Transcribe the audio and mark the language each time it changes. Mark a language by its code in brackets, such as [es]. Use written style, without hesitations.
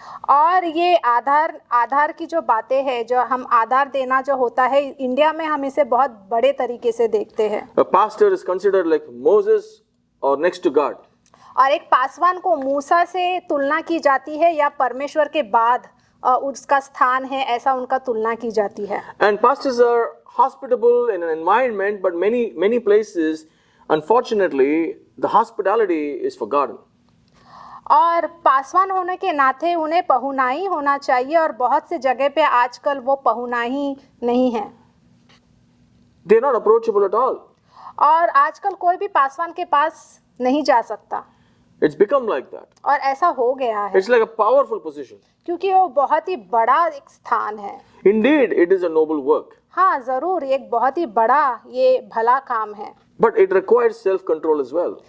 [hi] और ये आधार की जो बातें हैं, जो हम आधार देना जो होता है इंडिया में, हम इसे बहुत बड़े तरीके से देखते हैं। [en] A pastor is considered like Moses or next to God. [hi] और एक पासवान को मूसा से तुलना की जाती है या परमेश्वर के बाद उसका स्थान है, ऐसा उनका तुलना की जाती है। [en] And pastors are hospitable in an environment, but many places, unfortunately, the hospitality is forgotten. [hi] और पासवान होने के नाते उन्हें पहुनाई होना चाहिए और बहुत से जगह पे आजकल वो पहुनाई नहीं है। [en] They are not approachable at all. [hi] और आजकल कोई भी पासवान के पास नहीं जा सकता। [en] It's become like that. [hi] और ऐसा हो गया है [en] It's like a powerful position. [hi] क्योंकि वो बहुत ही बड़ा एक स्थान है। [en] Indeed, it is a noble work, [hi] हाँ जरूर, एक बहुत ही बड़ा ये भला काम है, [en] but it requires self-control as well.